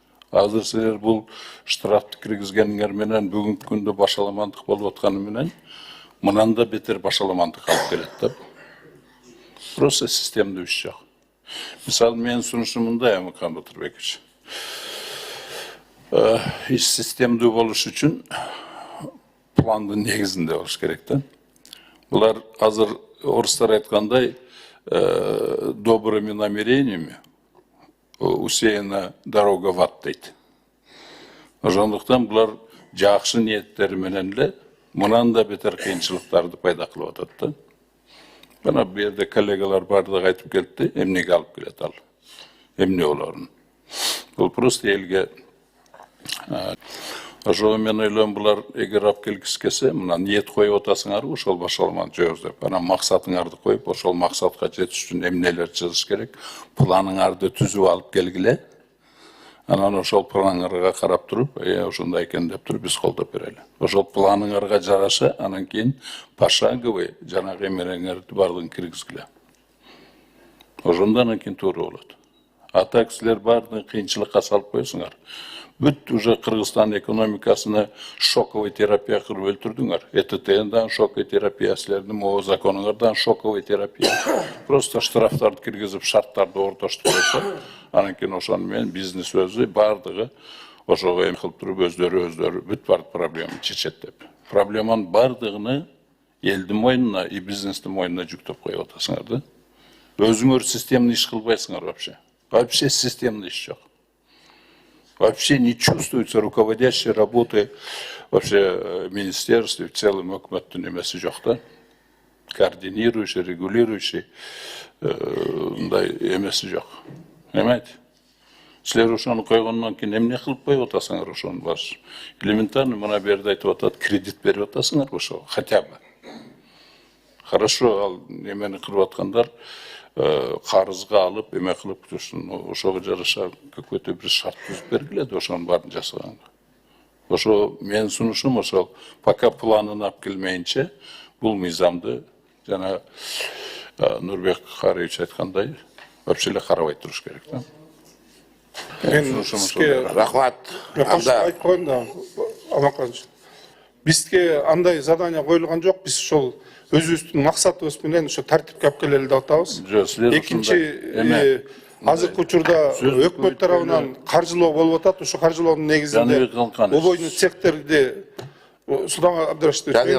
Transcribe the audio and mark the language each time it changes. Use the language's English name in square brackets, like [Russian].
[Kyrgyz] Азыр силер бул штрафты киргизгениңер менен бүгүнкү күндө башаламандык болуп атканы менен мындан да бетер башаламандык алып келет да. Просто системдүү иш жок. Мисалы менин сунушум мындай, Амыкан Батырбекович. Иш системдүү болуш үчүн пландын негизинде болуш керек да. Булар азыр орустар айткандай [Russian] добрыми намерениями усеяна дорога в ад [Kyrgyz] дейт. Ошондуктан булар жакшы ниеттери менен эле мындан да бетер кыйынчылыктарды пайда кылып атат да. Бана бу жерде коллегалар бардыгы айтып келди, эмнеге алып келет ал? Эмне болорун? Бул просто элге ошого мен ойлойм, булар эгер алып келгиси келсе, мына ниет коюп атасыңар, ошол башаламан жооз деп. Анан максатыңарды коюп, ошол максатка жетиш үчүн эмнелер жазыш керек? Планыңарды түзүп алып келгиле. Анан ошол планыңарга карап туруп, ошондой экен деп туруп биз колдоп берели. Ошол планыңарга жараша, анан кийин пошаговый жанагы эмелерди бардыгын киргизгиле. Ошондон кийин туура болот. А так силер бардыгын кыйынчылыкка салып коесуңар. Бүт уже Кыргызстан экономикасына шоковый терапия кылып өлтүрдүңөр. ЭТТНдан шоковый терапия, силердин могу законуңардан шоковый терапия. Просто штрафтарды киргизип, шарттарды ортоштуп койсо, анан кийин ошону менен бизнес өзү бардыгы ошого эме кылып туруп өздөрү бүт бар проблеманы чечет деп. Проблеманын бардыгыны элдин мойнуна и бизнестин мойнуна жүктөп коюп атасыңар да. Өзүңөр системный иш кылбайсыңар вообще. Вообще системный иш жок. [Russian] Вообще не чувствуется руководящей работы вообще министерств и в целом [Kyrgyz] өкмөттүн эмеси жок да. Координирующий, регулирующий эмеси жок. Эмейт. Силер ошону койгондон кийин эмне кылып коюп атасыңар ошону баш? Элементарно мына берде айтып атат, кредит берип атасыңар ошо, хотя бы. Хорошо, ал эмени кылып аткандар карызга алып, эме кылып турсын, ошого жараша какой-то бир шарт түзүп бергиле да ошонун баарын жасаганга. Ошо менин сунушум ошол, пока планын алып келмейинче, бул мыйзамды жана Нурбек Карыевич айткандай, вообще эле карабай туруш керек да. Мен сизге рахмат. Айтып коеюн да, Амаканович. Бизге андай задание коюлган жок, биз ошол өзүбүздүн максатыбыз менен ошо тартипке алып келели деп атабыз. Экинчи, азыркы учурда өкмөт тарабынан каржылоо болуп атат. Ошо каржылоонун негизинде убойный цехтерди Судан Абдырашевич.